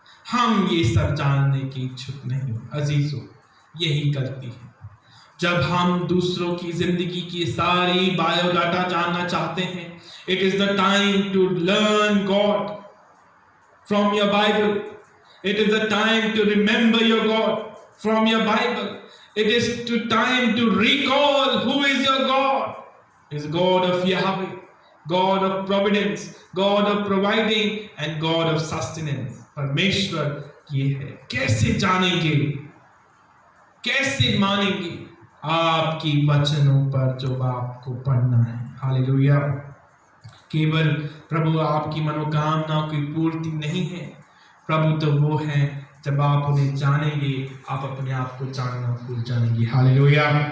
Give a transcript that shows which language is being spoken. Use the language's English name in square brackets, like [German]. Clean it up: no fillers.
[Hindi] हम ये सब जानने के इच्छुक नहीं। अजीजों, यही गलती है। जब हम दूसरों की जिंदगी की सारी बायोडाटा जानना चाहते हैं, [English] It is the time to learn God from your Bible. It is the time to remember your God from your Bible. It is the time to recall who is your God. It is God of Yahweh, God of providence, God of providing and God of sustenance. [Hindi] परमेश्वर ये है। कैसे जानेंगे, कैसे मानेंगे? आपकी वचनों पर जो आपको पढ़ना है। हालेलुया। केवल प्रभु आपकी मनोकामनाओं की पूर्ति नहीं है, प्रभु तो वो है जब आप उन्हें जानेंगे, आप अपने आप को जानना भूल जाएंगे। हालेलुया।